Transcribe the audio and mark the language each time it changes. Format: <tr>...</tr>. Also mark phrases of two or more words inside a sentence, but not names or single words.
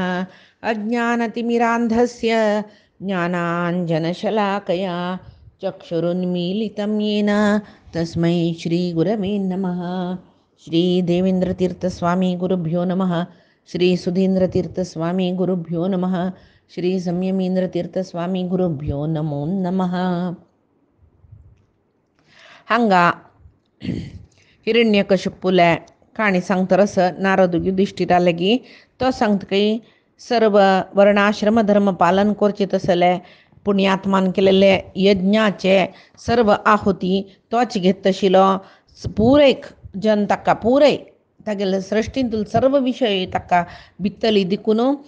<sa>अज्ञानतिमिरान्धस्य ज्ञानाञ्जनशलाकया चक्षुरुन्मीलितं येन तस्मै श्रीगुरवे नमः। श्रीदेवेन्द्रतीर्थस्वामी गुरुभ्यो नमः। श्रीसुधीन्द्रतीर्थस्वामी गुरुभ्यो नमः। श्रीसंयमीन्द्रतीर्थस्वामी गुरुभ्यो नमो नमः.</sa> <kok>हांगा हिरण्यकशिपूला काणी सांगतरस नारद युधिष्ठिरा लेगी तो सांगता की सर्व वर्णाश्रम धर्म पालन करचे तसले पुण्यात्मान केलेले यज्ञाचे सर्व आहुती तोच घेत तशिलो पुरेक जन ताका पुरे तागेले सृष्टींतून सर्व विषय ताका भित्तली दिकून</kok>